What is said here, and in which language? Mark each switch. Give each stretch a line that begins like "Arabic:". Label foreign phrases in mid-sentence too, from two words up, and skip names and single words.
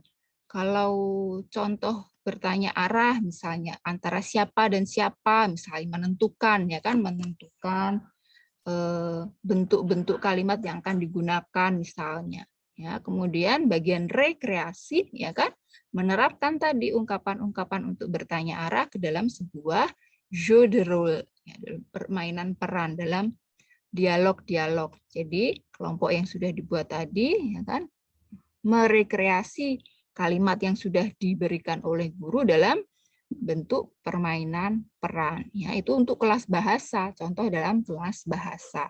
Indonesian: Kalau contoh bertanya arah misalnya antara siapa dan siapa, misalnya menentukan ya kan, menentukan bentuk-bentuk kalimat yang akan digunakan misalnya. Ya, kemudian bagian rekreasi ya kan, menerapkan tadi ungkapan-ungkapan untuk bertanya arah ke dalam sebuah
French: jeu de rôle,
Indonesian: ya, permainan peran dalam dialog-dialog. Jadi kelompok yang sudah dibuat tadi ya kan merekreasi kalimat yang sudah diberikan oleh guru dalam bentuk permainan peran. Ya, itu untuk kelas bahasa, contoh dalam kelas bahasa.